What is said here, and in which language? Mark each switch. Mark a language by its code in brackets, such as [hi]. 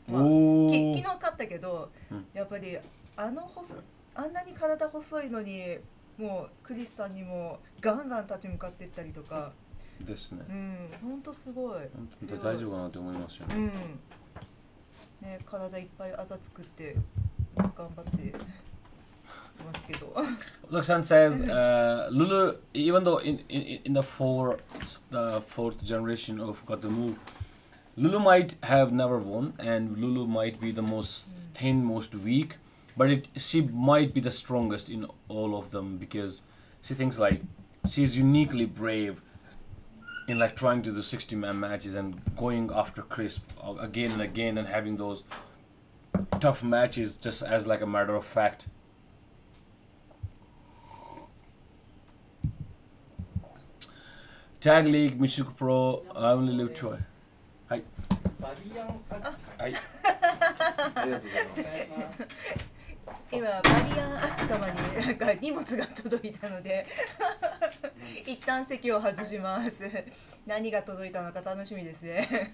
[ja] まあ、昨日勝ったけど、やっぱりあんなに体細いのにもうクリスさんにもガンガン立ち向かっていったりとかですね。本当すごい。本当大丈夫かなと思いますよね。ね、体いっぱいあざ作って頑張ってますけど。 [en] Laksan says, Lulu, even though in the fourth generation of Gatoh Move, Lulu might have never won, and Lulu might be the most thin, most weak, but she might be the strongest in all of them because she thinks like she's uniquely brave in like trying to do 60-man matches and going after Chris again and again and having those tough matches just as like a matter of fact. Tag League, ChocoPro, I only live twice. Hi. はい。 [ja] ありがとうございます。今バリヤンアッキ様になんか荷物が届いたので一旦席を外します。何が届いたのか楽しみですね。